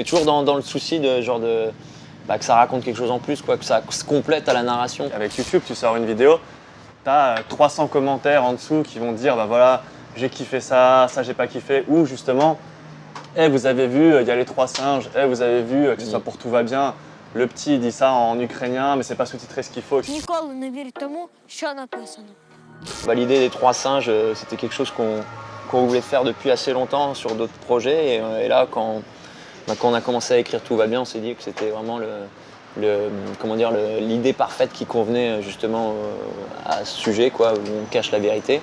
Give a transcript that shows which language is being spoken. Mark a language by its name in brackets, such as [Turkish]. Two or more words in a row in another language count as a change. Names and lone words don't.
[French] Mais toujours dans le souci de que ça raconte quelque chose en plus, quoi, que ça se complète à la narration. Avec YouTube, tu sors une vidéo, t'as 300 commentaires en dessous qui vont te dire bah voilà, j'ai kiffé ça j'ai pas kiffé, ou justement, vous avez vu, il y a les 3 singes, vous avez vu, que ce soit pour Tout va bien. Le petit dit ça en ukrainien, mais c'est pas sous-titré ce qu'il faut. [Ukrainian] Ніколи не вірь тому, що написано. [French] L'idée des 3 singes, c'était quelque chose qu'on voulait faire depuis assez longtemps sur d'autres projets. Et là, quand on a commencé à écrire Tout va bien, on s'est dit que c'était vraiment l'idée parfaite qui convenait justement à ce sujet, quoi, où on cache la vérité.